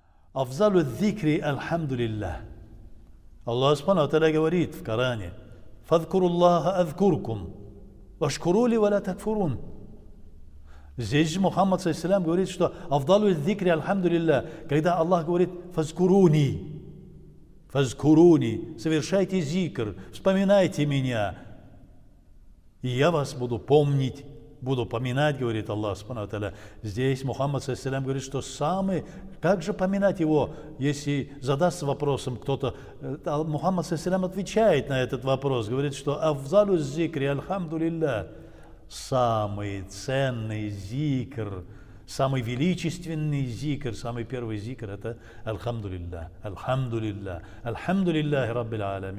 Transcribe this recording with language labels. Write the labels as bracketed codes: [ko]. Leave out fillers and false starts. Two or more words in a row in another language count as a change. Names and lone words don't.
[ar] أفضل الذكر الحمد لله. [ru] Аллах [ar] سبحانه وتعالى [ru] говорит в Коране: [ar] «فاذكروا الله أذكركم واشكروا لي ولا تكفرون». [ru] Здесь же Мухаммад ﷺ говорит, что [ar] «أفضل الذكر الحمد لله», [ru] когда Аллах говорит «Фазкуруни», «Фазкуруни», совершайте зикр, вспоминайте меня, и я вас буду помнить, буду поминать, говорит Аллах [ar] سبحانه وتعالى. [ru] Здесь Мухаммад ﷺ говорит, что самый, как же поминать его, если задастся вопросом кто-то, Мухаммад ﷺ отвечает на этот вопрос, говорит, что [ar] «أفضل الذكر الحمد لله», [ru] самый ценный зикр, самый величественный зикр, самый первый зикр — это [ar] «الحمد لله، الحمد لله، الحمد لله رب العالمين».